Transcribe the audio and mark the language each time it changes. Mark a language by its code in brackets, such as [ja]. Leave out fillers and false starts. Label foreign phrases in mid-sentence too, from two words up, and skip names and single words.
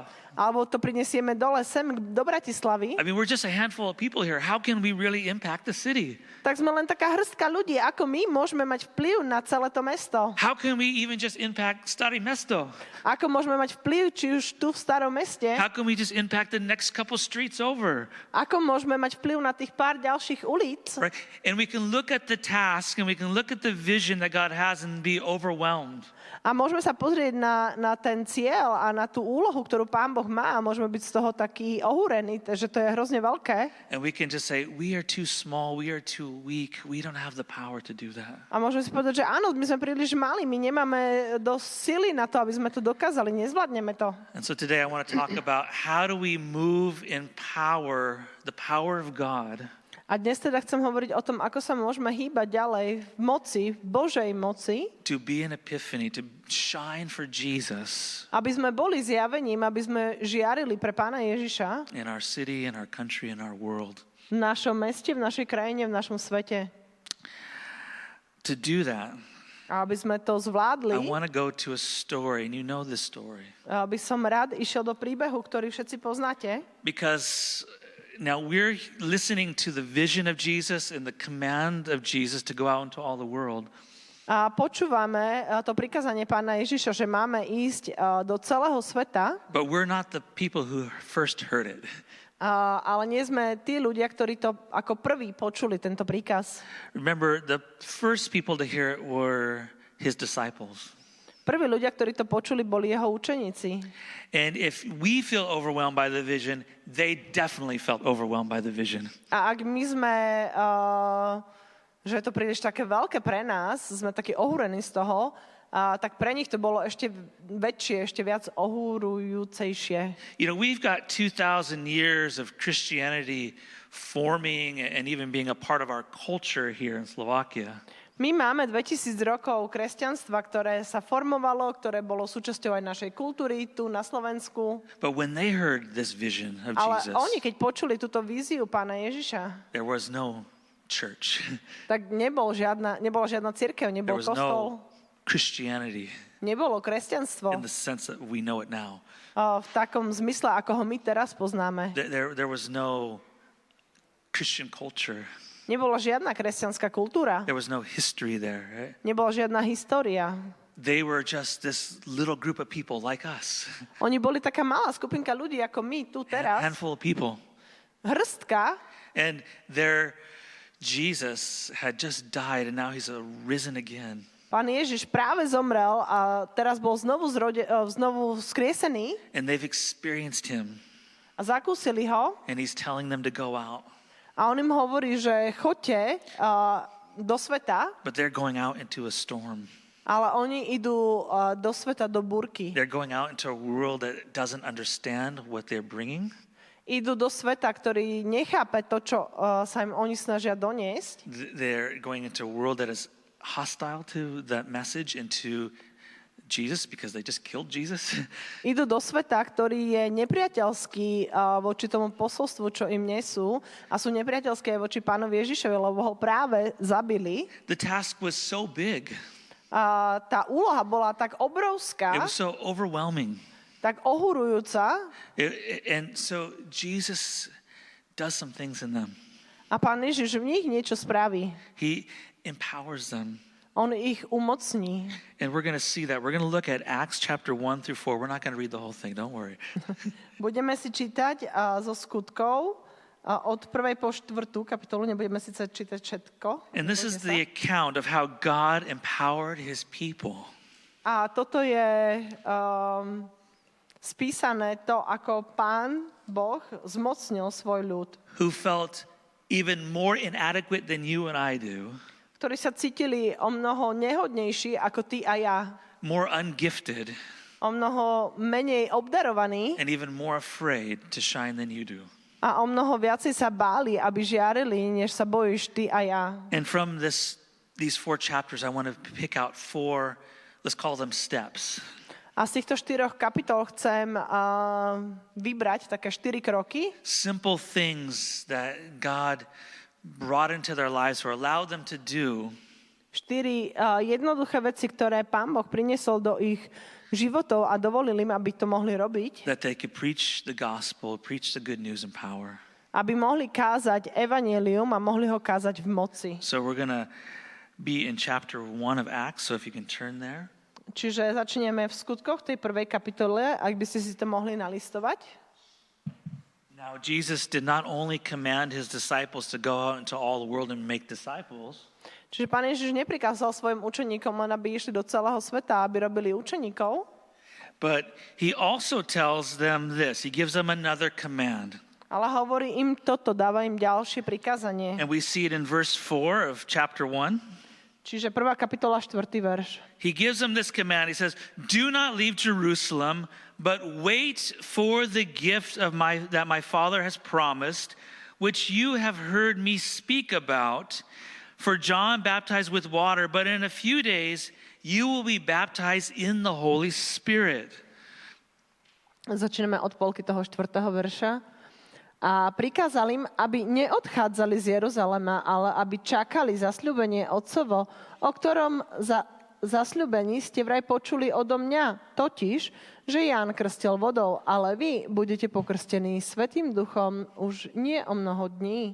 [sk] alebo to prinesieme dole sem do Bratislavy, [en] I mean, we're just a handful of people here. How can we really impact the city? [sk] tak sme len taká hrstka ľudí. Ako my môžeme mať vplyv na celé to mesto? [en] How can we even just impact Staré Mesto? [sk] Ako môžeme mať vplyv či už tu v starom meste? [en] How can we just impact the next couple streets over? [sk] Ako môžeme mať vplyv na tých pár ďalších ulic? [en] Right? And we can look at the task and we can look at the vision that God has and be overwhelmed. [sk] A môžeme sa pozrieť na ten cieľ a na tú úlohu, ktorú Pán Boh má a môžeme byť z toho taký ohúrení, že to je hrozne veľké. [en] And we can just say, we are too small, we are too weak, we don't have the power to do that. [sk] A môžeme si povedať, že áno, my sme príliš malí, my nemáme dosť sily na to, aby sme to dokázali, nezvládneme to. [en] And so today I want to talk about how do we move in power, the power of God, [sk] A dnes teda chcem hovoriť o tom, ako sa môžeme hýbať ďalej v moci, v Božej moci, [en] to be an epiphany, to shine for Jesus [sk] aby sme boli zjavením, aby sme žiarili pre Pána Ježiša [en] in our city, in our country, in our world. [sk] v našom meste, v našej krajine, v našom svete. [en] To do that, [sk] A aby sme to [en] I [sk] zvládli, [en] want to go to a story, and you know this story. [sk] by som rád išiel do príbehu, ktorý všetci poznáte. [en] Because now we're listening to the vision of Jesus and the command of Jesus to go out into all the world. [sk] A počúvame to prikázanie Pána Ježiša, že máme ísť do celého sveta, [en] But we're not the people who first heard it. [sk] ale nie sme tí ľudia, ktorí to ako prví počuli, tento príkaz. [en] Remember, the first people to hear it were his disciples. [sk] Prví ľudia, ktorí to počuli, boli jeho učeníci. [en] And if we feel overwhelmed by the vision, they definitely felt overwhelmed by the vision. [sk] A ak my sme, že je to príliš také veľké pre nás, sme takí ohúrení z toho, tak pre nich to bolo ešte väčšie, ešte viac ohúrujúcejšie. [en] You know, we've got 2,000 years of Christianity forming and even being a part of our culture here in Slovakia. [sk] My máme 2000 rokov kresťanstva, ktoré sa formovalo, ktoré bolo súčasťou aj našej kultúry tu na Slovensku. [en] But when they heard this vision of [sk] Ale [en] Jesus, [sk] oni, keď počuli túto víziu Pána Ježiša, [en] there was no church. [sk] tak nebola žiadna cirkev, [en] There [sk] nebol [en] was [sk] kostol, [en] no Christianity [sk] nebolo kresťanstvo [en] in the sense that we know it now. [sk] v takom zmysle, ako ho my teraz poznáme. [en] There was no Christian culture. [sk] Nebola žiadna kresťanská kultúra, [en] There was no history there, right? [sk] nebola žiadna história. [en] They were just this little group of people like us. [sk] Oni boli taká malá skupinka ľudí, ako my tu A teraz. [en] handful of people. [sk] Hrstka. [en] And their Jesus had just died and now he's risen again. [sk] Pán Ježiš práve zomrel a teraz bol znovu vzkriesený [en] And they've experienced him. [sk] a zakúsili ho. [en] And he's telling them to go out. [sk] A on im hovorí, že choďte do sveta, [en] But they're going out into a storm. [sk] ale oni idú do sveta, do búrky. [en] They're going out into a world that doesn't understand what they're bringing. [sk] Idú do sveta, ktorý nechápe to, čo sa im oni snažia doniesť. [en] They're going into a world that is hostile to that message and to Jesus because they just killed Jesus. [sk] Idú do sveta, ktorý je nepriateľský voči tomu posolstvu, čo im nesú, a sú nepriateľské aj voči Pánovi Ježišovi, lebo ho práve zabili. [en] The task was so big. [sk] Tá úloha bola tak [en] It [sk] obrovská, [en] was so overwhelming. [sk] tak ohurujúca, [en] And so Jesus does some things in them. [sk] a Pán Ježiš v nich niečo spraví. [en] He empowers them. [sk] On ich umocní. [en] And we're going to see that. We're going to look at Acts chapter 1 through 4. We're not going to read the whole thing. Don't worry. [sk] Budeme si čítať zo skutkov od 1. po 4. kapitolu. Nebudeme síce čítať všetko. [en] And this is [sk] Nebojte sa. [en] the account of how God empowered his people. [sk] A toto je spísané to, ako Pán Boh zmocnil svoj ľud, [en] Who felt even more inadequate than you and I do. [sk] ktorí sa cítili o mnoho nehodnejší ako ty a ja, [en] More ungifted. [sk] o mnoho menej obdarovaní [en] And even more afraid to shine than you do. [sk] a o mnoho viacej sa báli, aby žiarili, než sa bojíš ty a ja. [en] And from these 4 chapters, I want to pick out 4, let's call them steps. [sk] A z týchto 4 kapitol chcem vybrať také 4 kroky, [en] Simple things that God brought into their lives or allowed them to do [sk] 4 jednoduché veci, ktoré Pán Boh priniesol do ich životov a dovolil im, aby to mohli robiť, [en] that they could preach the gospel, preach the good news in power. [sk] aby mohli kázať evanjelium a mohli ho kázať v moci. [en] So we're going to be in chapter 1 of Acts, so if you can turn there. [sk] Čiže začneme v skutkoch tej prvej kapitole, ak by ste si to mohli nalistovať. [en] Now, Jesus did not only command his disciples to go out into all the world and make disciples, [sk] Čiže Pán Ježiš neprikázal svojim učeníkom len, aby išli do celého sveta, aby robili učeníkov, [en] but he also tells them this. He gives them another command. [sk] ale hovorí im toto, dáva im ďalšie prikázanie. [en] And we see it in verse 4 of chapter 1. [sk] Čiže 1. kapitola, 4. verš. [en] He gives them this command. He says, "Do not leave Jerusalem, but wait for the gift of that my Father has promised, which you have heard me speak about. For John baptized with water, but in a few days you will be baptized in the Holy Spirit." [sk] Začneme od polky toho 4. verša. A prikázal im, aby neodchádzali z Jeruzalema, ale aby čakali zasľúbenie Otcovo, o ktorom zasľúbení ste vraj počuli odo mňa, totiž, že Ján krstil vodou, ale vy budete pokrstení Svätým Duchom už nie o mnoho dní.